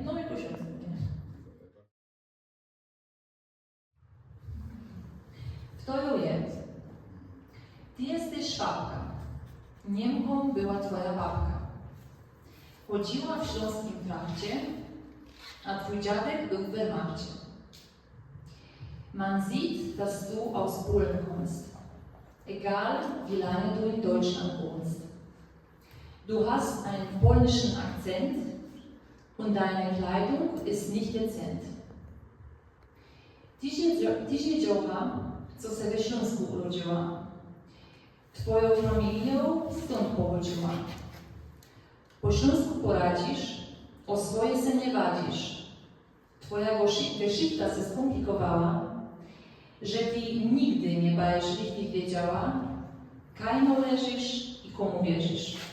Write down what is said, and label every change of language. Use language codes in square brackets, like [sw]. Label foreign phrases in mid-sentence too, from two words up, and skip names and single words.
[pl] No i po śląsku, nie? Kto jest? Ty jesteś Szwabka. Niemką była twoja babka. Chodziła w śląskim trakcie, a twój dziadek był w Wehrmachcie. [de] Man sieht, dass du aus Polen kommst. Egal, wie lange du in Deutschland wohnst. Du hast einen polnischen Akzent und deine Kleidung ist nicht dezent. [szl] Ty się dziocha, co se we Śląsku urodziła. Twoją familią stąd pochodziła. Po śląsku poradzisz, o swoje se nie wadzisz. Twoja geschichta se skomplikowała, że ty nigdy nie będziesz richtig wiedziała, kajno leżysz i komu wierzysz.